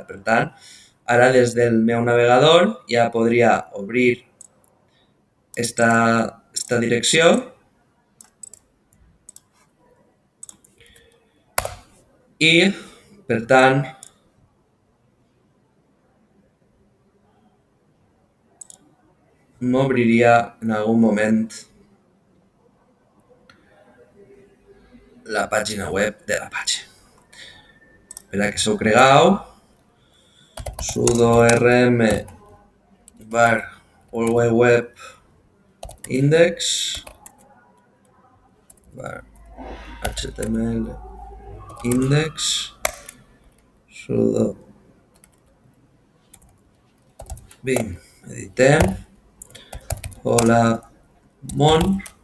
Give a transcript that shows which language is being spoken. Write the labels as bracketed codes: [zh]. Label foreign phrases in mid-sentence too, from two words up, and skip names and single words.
[ca] Per tant, ara des del meu navegador ja podria obrir esta direcció i, per tant, m'obriria en algun moment la pàgina web de l'Apache. Per a que s'ho cregueu, sudo rm var www index var html index sudo bim, editem, hola món,